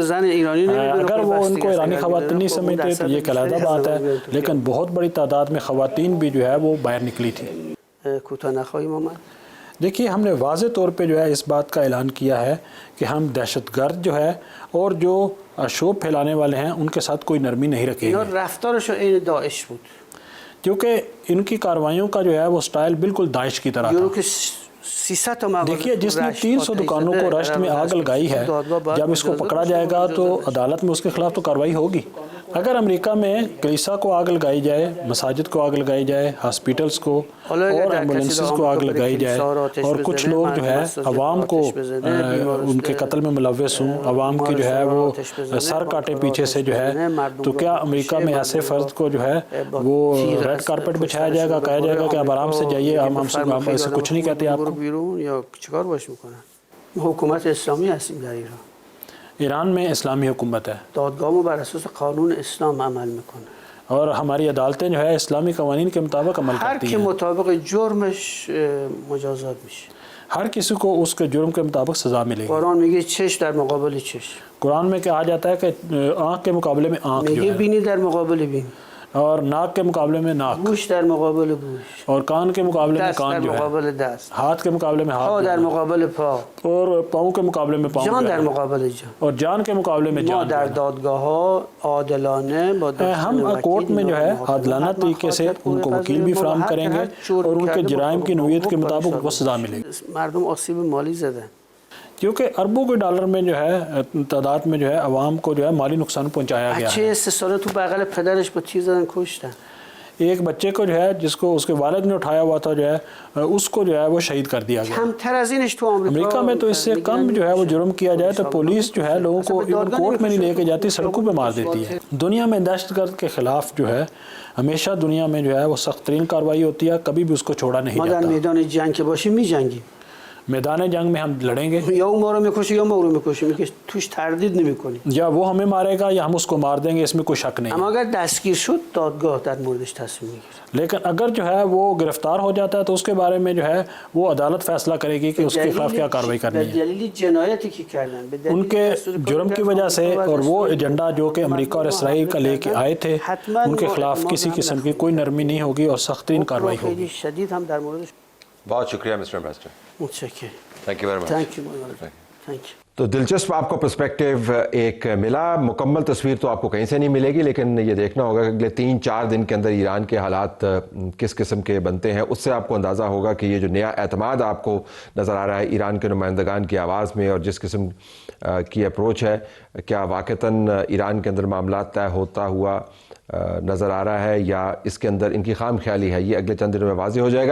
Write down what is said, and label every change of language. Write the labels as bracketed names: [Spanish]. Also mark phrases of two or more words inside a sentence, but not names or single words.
[Urdu] وہ ان کو ایرانی خواتین نہیں سمجھتے تو یہ ایک علیحدہ بات ہے، لیکن بہت بڑی تعداد میں خواتین بھی جو ہے وہ باہر نکلی تھی. دیکھیے ہم نے واضح طور پہ جو ہے اس بات کا اعلان کیا ہے کہ ہم دہشت گرد جو ہے اور جو شوب پھیلانے والے ہیں ان کے ساتھ کوئی نرمی نہیں رکھیں [Persian] اینا [Urdu] گے، [Persian] رفتارشون عین داعش بود. [Urdu] کیونکہ ان کی کارروائیوں کا جو ہے وہ سٹائل بالکل داعش کی طرح یورو تھا۔ [Persian] که 300 تا مغازه [Urdu] دیکھیے جس نے رشت 300 دکانوں کو رشت میں آگ لگائی ہے، جب اس کو پکڑا جائے گا تو عدالت میں اس کے خلاف تو کارروائی ہوگی۔ اگر امریکہ میں کلیسا کو آگ لگائی جائے، مساجد کو آگ لگائی جائے، ہاسپیٹلز کو اور ایمبولینسز کو آگ لگائی جائے اور کچھ لوگ جو ہے عوام کو ان کے قتل میں ملوث ہوں، عوام کی جو ہے وہ سر کاٹے پیچھے سے جو ہے، تو کیا امریکہ میں ایسے فرد کو جو ہے وہ [English] red carpet [Urdu] بچھایا جائے گا، کہا جائے گا کہ اب آرام سے جائیے، ہم اسے کچھ نہیں کہتے آپ کو؟ [Persian] بیرون یا چیکار باش میکنن؟ ما حکومت اسلامی هستیم در ایران. [Urdu] ایران میں اسلامی حکومت ہے [Persian] دادگاهمون بر اساس قانون اسلام عمل میکنه. [Urdu] اور ہماری عدالتیں جو ہے اسلامی قوانین کے مطابق عمل [Persian] هر [Urdu] کرتی کی ہیں، [Persian] مطابق جرمش مجازات میشه. [Urdu] ہر کسی کو اس کے جرم کے مطابق سزا ملے گی۔ [Persian] قرآن میگه چشم در مقابل چشم، [Urdu] قرآن میں کہا جاتا ہے کہ آنکھ کے مقابلے میں آنکھ جو [Persian] میگه [Urdu] ہے، [Persian] بینی در مقابل بین، [Urdu] اور ناک کے مقابلے میں ناک، [Persian] گوش در مقابل گوش، [Urdu] اور کان کے مقابلے میں [Persian] دست در [Urdu] کان جو ہے، [Persian] مقابل دست، [Urdu] ہاتھ کے مقابلے میں [Persian] پا [Urdu] ہاتھ [Persian] در [Urdu] جو ہے، [Persian] مقابل پا، [Urdu] اور پاؤں کے مقابلے میں پاؤں [Persian] جان [Urdu] جو [Persian] در [Urdu] ہے، [Persian] مقابل جان. [Urdu] اور جان کے مقابلے میں [Persian] ما [Urdu] جان جو [Persian] در [Urdu] ہے۔ [Persian] دادگاه ها عادلانه با [Urdu] ہم کورٹ میں جو ہے عادلانہ طریقے سے ان کو وکیل بھی فراہم کریں گے اور ان کے جرائم کی نوعیت کے مطابق ان کو سزا ملے گی، [Persian] مردم آسیب مالی زدن. [Urdu] کیونکہ اربوں کے ڈالر میں جو ہے تعداد میں جو ہے عوام کو جو ہے مالی نقصان پہنچایا گیا [Persian] بچه [Urdu] ہے۔ [Persian] 3 ساله تو بغل پدرش با تیر زدن کشتن. [Urdu] ایک بچے کو جو ہے جس کو اس کے والد نے اٹھایا ہوا تھا جو ہے اس کو جو ہے وہ شہید کر دیا گیا۔ [Persian] کمتر از اینش تو [Urdu] امریکہ میں تو اس سے کم جو ہے وہ جرم کیا جائے تو پولیس جو ہے لوگوں کو [English] even court [Urdu] میں نہیں لے کے جاتی، سڑکوں پہ مار دیتی ہے۔ دنیا میں دہشت گرد کے خلاف جو ہے ہمیشہ دنیا میں جو ہے وہ سخت ترین کارروائی ہوتی ہے، کبھی بھی اس کو چھوڑا نہیں [Persian] ما در [Urdu] جاتا۔ [Persian] میدان جنگ که باشیم میجنگیم، [Urdu] میدان جنگ میں ہم لڑیں گے، [Persian] یا اون ما رو میکشه یا ما او رو میکشیم، که توش تردید نمیکنیم. [Urdu] یا وہ ہمیں مارے گا یا ہم اس کو مار دیں گے، اس میں کوئی شک نہیں [Persian] اما [Urdu] ہے۔ [Persian] اگر دستگیر شد دادگاه در موردش تصمیم میگیره. [Urdu] لیکن اگر جو ہے وہ گرفتار ہو جاتا ہے تو اس کے بارے میں جو ہے وہ عدالت فیصلہ کرے گی کہ اس کے خلاف کیا کارروائی کرنی ہے۔ [Persian] دلیل جنایتی که کردن، به دلیل [Urdu] ان کے [Persian] دستور کار [Urdu] جرم کی وجہ سے اور وہ ایجنڈا جو کہ امریکہ اور اسرائیل کا لے کے آئے تھے، ان کے خلاف کسی قسم کی کوئی نرمی نہیں ہوگی اور سخت ترین کارروائی ہوگی۔ [Persian] خیلی شدید هم در موردش. [Urdu] بہت شکریہ [English] Mister Ambassador, [Persian] متشکرم. [English] Thank you very much. Thank you. Thank you. [Urdu] تو دلچسپ آپ کو پرسپیکٹیو ایک ملا، مکمل تصویر تو آپ کو کہیں سے نہیں ملے گی، لیکن یہ دیکھنا ہوگا کہ اگلے 3-4 دن کے اندر ایران کے حالات کس قسم کے بنتے ہیں، اس سے آپ کو اندازہ ہوگا کہ یہ جو نیا اعتماد آپ کو نظر آ رہا ہے ایران کے نمائندگان کی آواز میں اور جس قسم کی اپروچ ہے، کیا واقعتاً ایران کے اندر معاملات طے ہوتا ہوا نظر آ رہا ہے یا اس کے اندر ان کی خام خیالی ہے، یہ اگلے چند دنوں میں واضح ہو جائے گا۔